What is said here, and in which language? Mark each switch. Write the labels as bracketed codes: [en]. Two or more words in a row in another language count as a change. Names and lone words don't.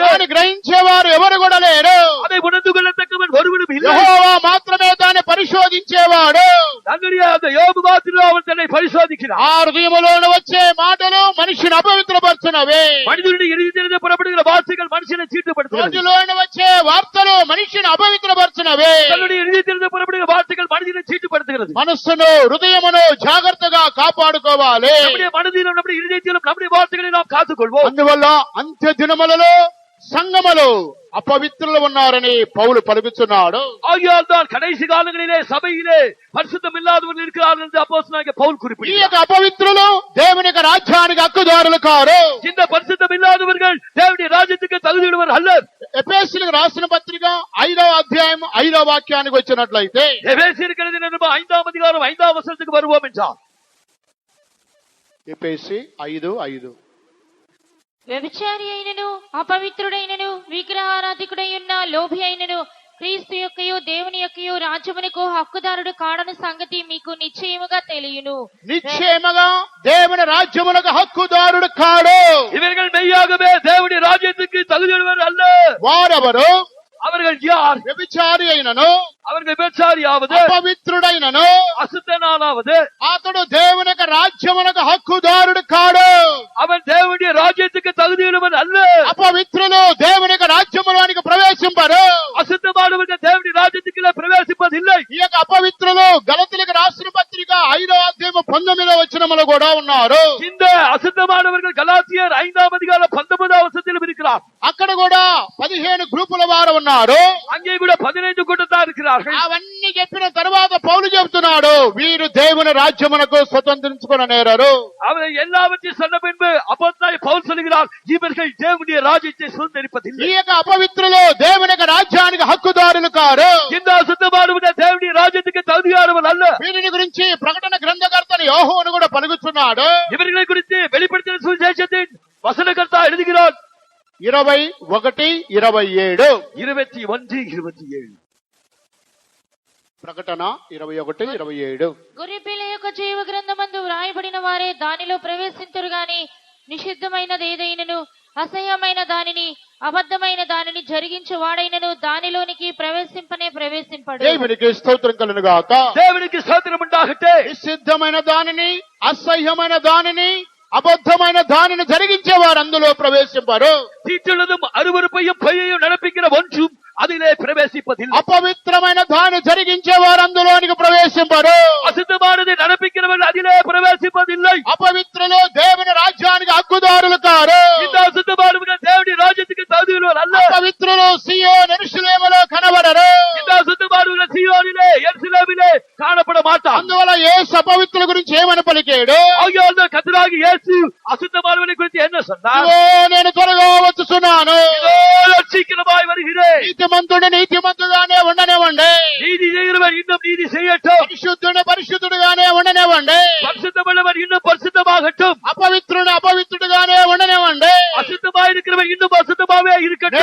[te] దాన్ని గ్రహించేవారు ఎవరు కూడా లేరు. [ta] அதை உணர்ந்து கொள்ளத்தக்கவன் ஒருவனும் இல்லை. [te] యెహోవా మాత్రమే దాన్ని పరిశోధించేవాడు. [ta] தன்னுடைய அந்த யோபு மாத்திரம் அவன் தன்னை பரிசோதிக்கிறான். [te] ఆ హృదయములో వచ్చే మాటలు మనిషిని అపవిత్రపరచునవి. [ta] மனிதனுடைய இருதயத்திலிருந்து புறப்படுகிற வார்த்தைகள் மனுஷனை சீட்டுப்படுத்துகிறது. [te] నోటిలో వచ్చే వార్తలు మనిషిని అపవిత్రపరచునవి. [ta] தன்னுடைய இருதயத்திலிருந்து புறப்படுகிற வார்த்தைகள் மனிதனை சீட்டுப்படுத்துகிறது. [te] మనస్సును హృదయమును జాగ్రత్తగా కాపాడుకోవాలి. [ta] நம்முடைய மனதிலும் நம்முடைய இருதயத்திலும் நம்முடைய வார்த்தைகளை நாம் காத்துக்கொள்வோம். [te] అందువల్ల అంత్య దినములలో సంఘములు అపవిత్రులు ఉన్నారని పౌలు పలుకుతున్నాడు. [ta] ஆகையால் தான் கடைசி காலங்களிலே சபையிலே பரிசுத்தம் இல்லாதவர்கள் இருக்கிறார்கள் என்று அப்போஸ்தலனாகிய பவுல் [te] ఈ [ta] குறிப்பிடுகிறார். [te] యొక్క అపవిత్రులు దేవుని యొక్క రాజ్యానికి హక్కుదారులు కారు. [ta] இந்த பரிசுத்தம் இல்லாதவர்கள் தேவனுடைய ராஜ்யத்துக்கு தகுதியுள்ளவர் அல்ல. [te] ఎఫెసీయులకు రాసిన పత్రిక 5వ అధ్యాయం 5వ వాక్యానికి వచ్చినట్లయితే [ta] எபேசியருக்கு எழுதின நிருபம் 5ஆம் அதிகாரம் 5ஆம் வசனத்துக்கு வருவோம் என்றார். [te] ఎఫెసీ 5:5 వ్యభిచారి అయినను అపవిత్రుడైనను విగ్రహారాధికుడై ఉన్న లోభి అయినను క్రీస్తు యొక్కయు దేవుని యొక్కయు రాజ్యమునకు హక్కుదారుడు కాడని సంగతి మీకు నిశ్చయముగా తెలియను. నిశ్చయముగా దేవుని రాజ్యమునకు హక్కుదారుడు కాడు. [ta] இவர்கள் மெய்யாகவே தேவனுடைய ராஜ்யத்துக்கு தகுதியுள்ளவர் அல்ல. [te] వారెవరు? [ta] அவர்கள் யார்? [te] వ్యభిచారి అయినను, [ta] அவர்கள் விபச்சாரியாவது, [te] అపవిత్రుడైనను, [ta] அசுத்தனானாவது [te] అతడు దేవుని యొక్క రాజ్యమునకు హక్కుదారుడు కాడు. [ta] அவன் தேவனுடைய ராஜ்யத்துக்கு தகுதியுள்ளவன் அல்ல. [te] అపవిత్రులు దేవుని యొక్క రాజ్యములోనికి ప్రవేశింపరు. [ta] அசுத்தமானவர்கள் தேவனுடைய ராஜ்யத்துக்குள்ளே பிரவேசிப்பதில்லை. [te] ఈ యొక్క అపవిత్రులు గలతీయులకు రాసిన పత్రిక 5వ అధ్యాయం 19వ వచనములో కూడా ఉన్నారు. [ta] இந்த அசுத்தமானவர்கள் கலாத்தியர் 5ஆம் அதிகாரம் 19ஆம் வசனத்திலும் இருக்கிறார். [te] అక్కడ కూడా 15 గ్రూపుల వారు ఉన్నారు. [ta] அங்கே கூட 15 கூட்டத்தார் இருக்கிறார்கள். [te] అవన్నీ చెప్పిన తర్వాత పౌలు చెబుతున్నాడు, వీరు దేవుని రాజ్యమునకు స్వతంత్రించుకున్న నేరరు. [ta] அவரை எல்லாவற்றையும் சொன்ன பின்பு அப்போஸ்தலனாகிய பவுல் சொல்கிறார், இவர்கள் தேவனுடைய ராஜ்யத்தை சுதந்தரிப்பதில்லை. [te] ఈ యొక్క అపవిత్రులు దేవుని యొక్క రాజ్యానికి హక్కుదారులు కారు. [ta] இந்த அசுத்தமானவர்கள் தேவனுடைய ராஜ்யத்துக்கு தகுதியானவர்கள் அல்ல. [te] వీరిని గురించి ప్రకటన గ్రంథకర్తని యోహోను కూడా పలుకుతున్నాడు. [ta] இவர்களை குறித்து வெளிப்படுத்தின சுவிசேஷத்தின் வசனகர்த்தா எழுதுகிறார். 21:27 21:27 [te] ప్రకటన 21:27 గొర్రెపిల్ల యొక్క జీవ గ్రంథమందు వ్రాయబడిన వారే దానిలో ప్రవేశింతురు గాని నిషిద్ధమైనది ఏదైనను అసహ్యమైన దానిని అబద్ధమైన దానిని జరిగించే వాడైనను దానిలోనికి ప్రవేశింపడు. దేవునికి స్తోత్రం కలుగును గాక. [ta] தேவனுக்கு ஸ்தோத்திரம் உண்டாகட்டும். [te] నిషిద్ధమైన దానిని, అసహ్యమైన దానిని, అబద్ధమైన దానిని జరిగించే వారు అందులో ప్రవేశింపరు. [ta] தீட்டுள்ளதும் அருவருப்பையும் பொய்யையும் நடப்பிக்கிற ஒன்றும் அதிலே பிரவேசிப்பதில்லை. [te] అపవిత్రమైన దాన్ని జరిగించే వారు అందులోనికి ప్రవేశింపరు. [ta] அசுத்தமானதை நடப்பிக்கிறவர்கள் அதிலே பிரவேசிப்பதில்லை. [te] అపవిత్రులు దేవుని రాజ్యానికి హక్కుదారులు కారు. [ta] இந்த அசுத்தமானவர்கள் தேவனுடைய ராஜ்யத்துக்கு தகுதியுள்ளவர் அல்ல. [te] అపవిత్రులు సియోను యెరూషలేములో కనబడరు. [ta] இந்த அசுத்தமானவர்கள் சீயோனிலே எருசலேமிலே காணப்பட மாட்டார். [te] అందువల్ల యేసు అపవిత్రుల గురించి ఏమని పలికాడు? [ta] ஆகையால் கர்த்தராகிய இயேசு அசுத்தமானவனை குறித்து என்ன சொன்னார்? [te] ఇదిగో నేను త్వరగా వచ్చుచున్నాను. [ta] இதோ சீக்கிரமாய் வருகிறேன். [te] నీతిమంతుడుగానే ఉండనివ్వండి. [ta] நீதி செய்கிறவர் இன்னும் நீதி செய்யட்டும். [te] పరిశుద్ధుడుగానే ఉండనివ్వండి. [ta] பரிசுத்தமுள்ளவர் இன்னும் பரிசுத்தமாகட்டும். [te] అపవిత్రుడుగానే ఉండనివ్వండి. [ta] அசுத்தமாய் இருக்கிறவர் இன்னும் அசுத்தமாவே இருக்கட்டும்.